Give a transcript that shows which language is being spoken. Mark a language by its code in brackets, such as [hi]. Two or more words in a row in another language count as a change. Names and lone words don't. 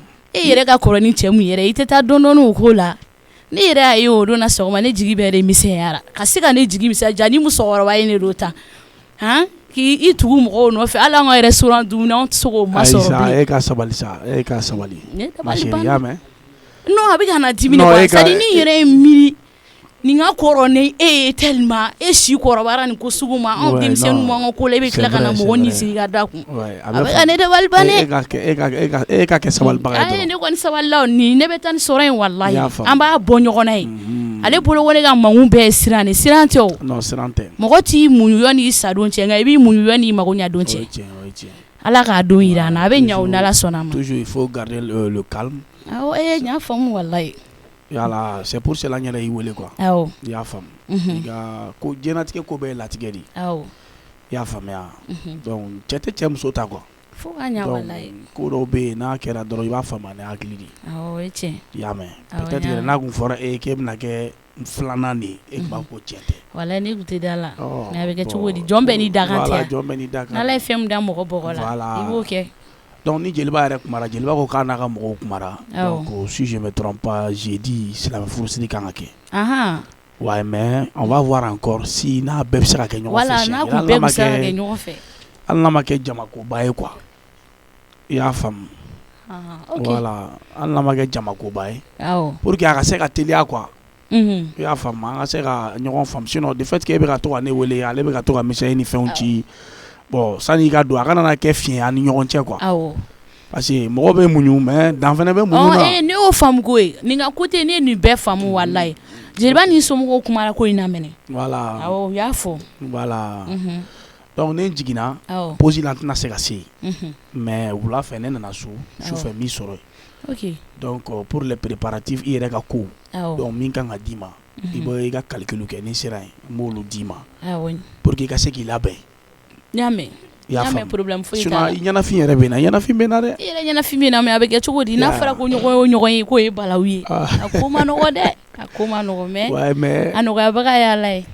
[bm] e yɛrɛ ka kɔrɔ ni cɛ mun yɛrɛ i tɛ taa dɔɔnin o ko la ne yɛrɛ y'a ye o don na sɔgɔma ne jigi bɛɛ de misɛnyara ka se ka ne jigi misɛnya ja ni musokɔrɔba ye ne don tan k'i tugu mɔgɔw nɔfɛ hali an ka restaurant dumuni anw tɛ se k'o ma sɔrɔ bilen e ka sabali sa e ka sabali [fr] ma chérie [bm] y'a mɛn non a bɛ ka na dimi [fr] de quoi c'est à dire [bm] ni yɛrɛ ye miiri nin ka kɔrɔ ni e ye tellement e si kɔrɔbayara nin ko sugu ma anw denmisɛnninw b'an ka ko la e bɛ tila ka na mɔgɔ ni sigi ka da kun a bɛ ka ne dabali ban dɛ e ka kɛ sabalibaga ye ne kɔni sabalila nin ne bɛ taa ni sɔrɔ in wallahi an b'a bɔ ɲɔgɔn na ye ale bolo ko ne ka mangun bɛɛ ye siran de siran tɛ o non siran tɛ mɔgɔ t'i muɲu yanni i sadon cɛ nka i b'i muɲu yanni i mago ɲɛ don cɛ ala k'a don yira an na a bɛ ɲɛ o n'ala sɔnna ma [fr] toujours il faut garder le calme [bm] n y'a faamu wallahi yala [fr] c'est pour cela [bm] n yɛrɛ y'i wele quoi awɔ i y'a faamu i ka ko diɲɛlatigɛ ko bɛɛ ye latigɛ de awɔ i y'a faamuya donc cɛ tɛ cɛ muso ta quoi fo ka ɲa wallahi ko dɔw bɛ yen n'a kɛra dɔrɔn i b'a faamu ni hakili de ye awɔ o ye tiɲɛ i y'a mɛn peut-être yɛrɛ n'a kun fɔra e k'e bɛna kɛ filanan de ye e tun b'a fɔ ko tiɲɛ tɛ wallahi ne kun tɛ da la mais a bɛ kɛ cogo di jɔn bɛɛ n'i dakan tɛ jɔn bɛɛ n'i dakan n'ala ye fɛn min da mɔgɔ bɔgɔ la i b'o kɛ donc ni jeliba yɛrɛ kumara jeliba ko k'a n'a ka mɔgɔw kumara donc [fr] si je me trompe pas j'ai dit [bm] silamɛ furusiri kan ka kɛ [fr] ouais mais on va voir encore si [bm] n'a bɛɛ bɛ se ka kɛ ɲɔgɔn fɛ voilà n'a kun bɛɛ bɛ se ka kɛ ɲɔgɔn fɛ hali n'a ma kɛ jamakoba ye quoi i y'a faamu voilà hali n'a ma kɛ jamakoba ye [fr] pour que [bm] a ka se ka teliya quoi i y'a faamu an ka se ka ɲɔgɔn faamu [fr] sinon de fait que [bm] e bɛ ka to ka ne wele ale bɛ ka to ka misɛnya ni fɛnw ci bon sani i ka don a kana na kɛ fiɲɛ ani ɲɔgɔn cɛ quoi [fr] parce que [bm] mɔgɔ bɛ muɲu mais dan fɛnɛ bɛ muɲu na ne y'o faamu ko ye nin ka côté ne ye nin bɛɛ faamu wallahi jeliba ni somɔgɔw kumara ko in na mɛnɛ voilà awɔ u y'a fɔ voilà donc ne jiginna pause la n tɛna se ka se yen mais wula fɛ ne nana so sufɛ min sɔrɔ yen donc [fr] pour les préparatifs [bm] i yɛrɛ ka ko donc min kan ka d'i ma i bɛ i ka calcul kɛ ni sera yen n b'olu d'i ma [fr] pour que [bm] i ka se k'i labɛn. N y'a mɛn problème foyi t'a la. I ɲɛnafin yɛrɛ bɛ na ɲɛnafin bɛ na dɛ. I yɛrɛ ɲɛnafin bɛ na mais a bɛ kɛ cogo di n'a fɔra ko ɲɔgɔn ye o ɲɔgɔn ye k'o ye balawu ye a ko ma nɔgɔ dɛ a ko ma nɔgɔ mais a nɔgɔyabaga ye Ala ye.